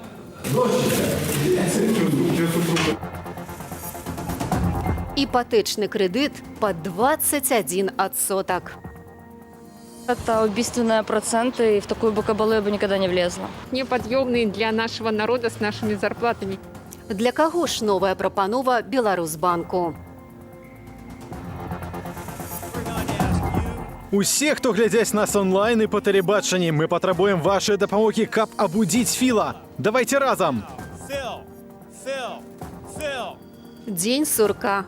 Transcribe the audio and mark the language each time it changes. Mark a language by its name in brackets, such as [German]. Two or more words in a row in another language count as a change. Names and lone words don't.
[Russian] Ипотечный кредит по 21%. Это убийственные проценты, и в такую бокобалу я бы никогда не влезла. Неподъемные для нашего народа с нашими зарплатами. [Belarusian] Для кого ж новая прапанова Беларусьбанку? Усе, хто глядзяць нас онлайн і па тэлебачанні, мы патрабуем вашай дапамогі, каб абудзіць Філа. [Russian] Давайте разам! День сурка.